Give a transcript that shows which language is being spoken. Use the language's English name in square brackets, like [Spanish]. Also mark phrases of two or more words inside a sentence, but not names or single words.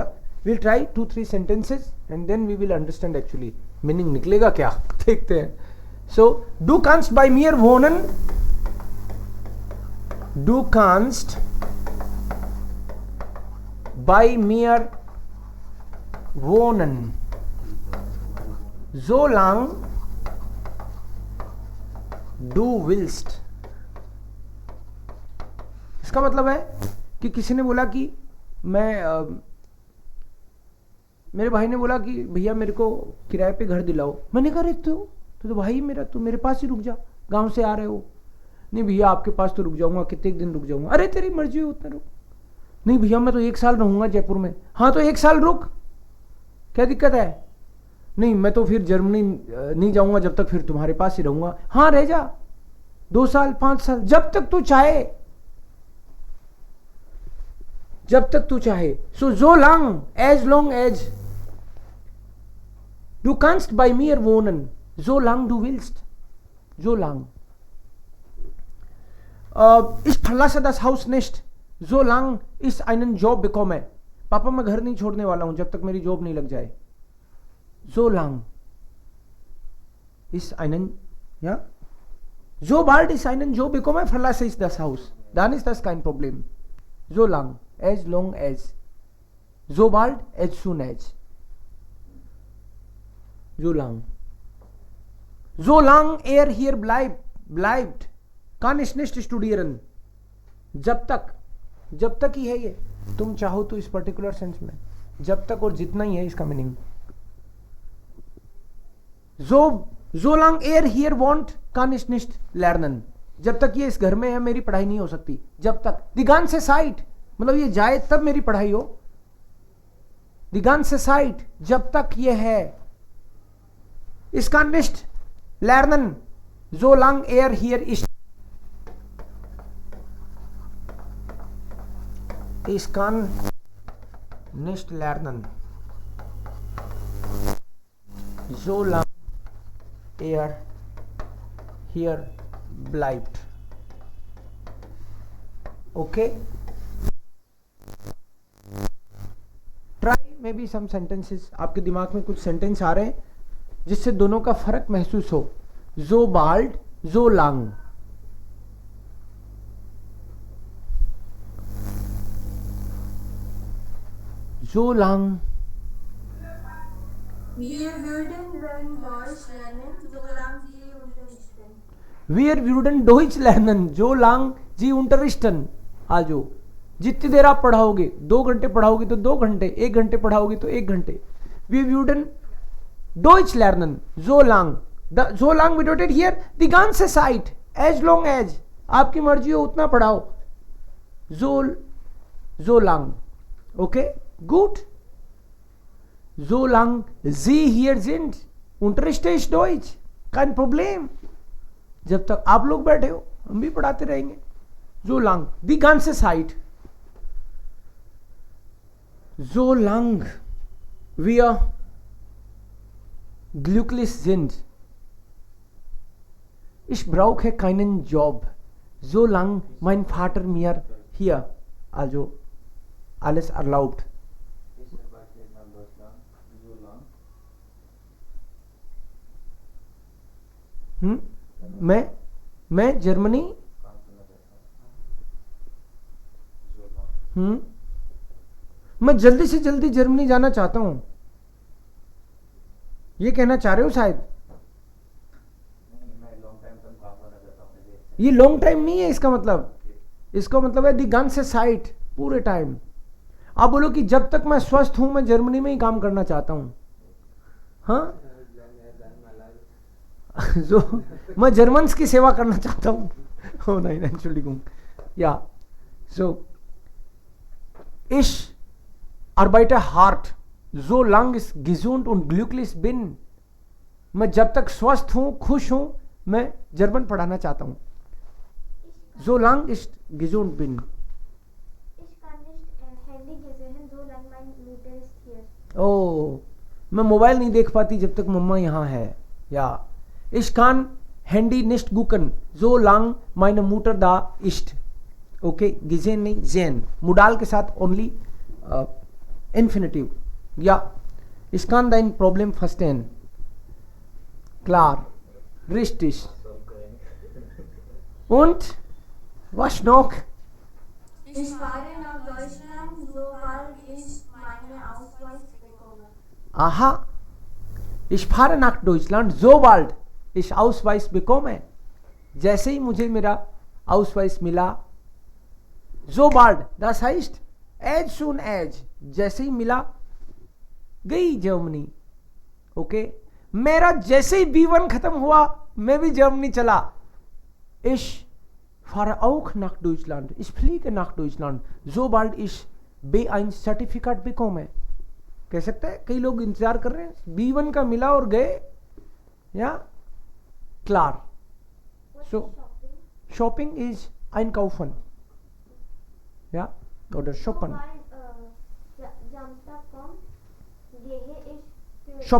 [English] will try 2-3 sentences and then we will understand actually [Hindi] मीनिंग निकलेगा क्या. देखते हैं. [German] so du kannst bei mir wohnen, du kannst bei mir wohnen, solange du willst. [Hindi] इसका मतलब है कि किसी ने बोला कि मेरे भाई ने बोला कि भैया मेरे को किराए पे घर दिलाओ. मैंने कहा रहते हो तो भाई मेरा, तो मेरे पास ही रुक जा, गांव से आ रहे हो. नहीं भैया आपके पास तो रुक जाऊंगा, कितने दिन रुक जाऊंगा. अरे तेरी मर्जी हो उतना रुक. नहीं भैया मैं तो 1 साल रहूंगा जयपुर में. हाँ तो 1 साल रुक, क्या दिक्कत है. नहीं मैं तो फिर जर्मनी नहीं जाऊंगा जब तक फिर तुम्हारे पास ही रहूंगा. हाँ रह जा 2 साल 5 साल, जब तक तू चाहे, जब तक तू चाहे. [German] सो [English] so as long as [German] du kannst bei mir wohnen, solange du willst, solange. Ich verlasse das Haus nicht, solange ich einen Job bekomme. [Hindi] पापा मैं घर नहीं छोड़ने वाला हूं जब तक मेरी जॉब नहीं लग जाए. [German] Solange ich einen, ja, sobald ich einen Job bekomme, verlasse ich das Haus. Dann ist das kein Problem. Solange, [English] as long as, sobald, as soon as. [German] Solange. Solange hier bleibt, kann ich nicht studieren. [Hindi] जब तक ही है ये. तुम चाहो तो इस [English] particular sense [Hindi] में जब तक और जितना ही है इसका मीनिंग. [German] solange hier wohnt, kann ich nicht lernen. [Hindi] जब तक ये इस घर में है मेरी पढ़ाई नहीं हो सकती. जब तक. [German] die ganze Zeit [Hindi] मतलब ये जाए तब मेरी पढ़ाई हो. [German] die ganze Zeit [Hindi] जब तक ये है. [German] ich kann nicht lernen, solange hier ist. ich kann nicht lernen, solange here bleibt. [English] Okay, try maybe some sentences. [Hindi] आपके दिमाग में कुछ सेंटेंस आ रहे हैं जिससे दोनों का फर्क महसूस हो. [German] so bald, so lang. so lang. Wir würden Deutsch lernen, solange Sie unterrichten. Wir würden Deutsch lernen, solange Sie unterrichten. [Hindi] आ जाओ. जितनी देर आप पढ़ाओगे, 2 घंटे पढ़ाओगे तो 2 घंटे, 1 घंटे पढ़ाओगे तो 1 घंटे. [German] Wir würden Deutsch lernen, solange. Solange bedeutet hier die ganze Zeit, [English] as long as. [Hindi] आपकी मर्जी हो उतना पढ़ाओ. [German] Solange. Okay, gut. Solange Sie hier sind, unterrichte ich Deutsch. Kein Problem. [Hindi] जब तक आप लोग बैठे हो हम भी पढ़ाते रहेंगे. [German] Solange, die ganze Zeit. Solange wir glücklich sind. Ich brauche keinen Job, solange mein Vater mir hier, also alles erlaubt. [Hindi] मैं जर्मनी मैं जल्दी से जल्दी जर्मनी जाना चाहता हूं. ये कहना चाह रहे हो शायद. ये लॉन्ग टाइम नहीं है इसका मतलब. इसका मतलब है [German] die ganze Zeit [Hindi] पूरे टाइम। आप बोलो कि जब तक मैं स्वस्थ हूं मैं जर्मनी में ही काम करना चाहता हूं। हाँ जो मैं जर्मन्स की सेवा करना चाहता हूं। [German] Oh nein, Entschuldigung. Ja, so ich arbeite hart, solange ich gesund und glücklich bin. [Hindi] मैं जब तक स्वस्थ हूं खुश हूं मैं जर्मन पढ़ाना चाहता हूं। [German] Solange ich gesund bin. Ich kann nicht Handy gesehen, solange mein Mutter ist hier. [Hindi] ओ मैं मोबाइल नहीं देख पाती जब तक मम्मा यहाँ है। [German] या ich kann Handy nicht gucken, solange meine Mutter da ist. [Hindi] ओके gesehen नहीं sehen, मुडाल के साथ [English] only infinitive. [German] या ich kann dein Problem verstehen. Klar, richtig. Und was noch? Ich fahre nach Deutschland, sobald ich meinen Ausweis bekomme. Aha, ich fahre nach Deutschland, sobald ich Ausweis bekomme. [Hindi] जैसे ही मुझे मेरा Ausweis मिला, sobald, [German] das heißt [English] as soon as, [Hindi] जैसे ही मिला गई जर्मनी। ओके मेरा जैसे ही B1 खत्म हुआ मैं भी जर्मनी चला। [German] Ich fahre auch nach Deutschland, ich fliege nach Deutschland, sobald ich B1 सर्टिफिकेट bekomme। [Hindi] कह सकता है कई लोग इंतजार कर रहे हैं B1 का मिला और गए। [German] या klar, so shopping is einkaufen, ja, oder shoppen, Samstag kommt, gehe ich für